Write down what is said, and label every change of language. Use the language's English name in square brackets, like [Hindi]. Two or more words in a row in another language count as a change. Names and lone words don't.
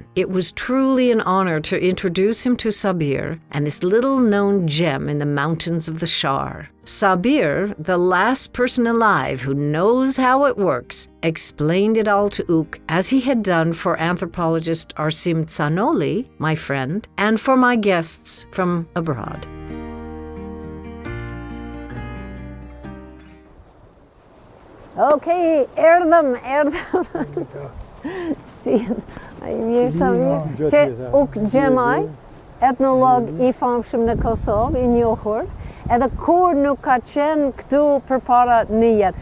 [English] It was truly an honor to introduce him to Sabir and this little-known gem in the mountains of the Shar. Sabir, the last person alive who knows how it works, explained it all to Uk, as he had done for anthropologist Arsim Tsanoli, my friend, and for my guests from abroad. [Albanian] Okej, erdhëm. Si, mirë sa mirë. Që Uk Gjemaj, etnolog I famshëm në Kosovë, I njohur, edhe kur nuk ka qenë këtu përpara një jetë.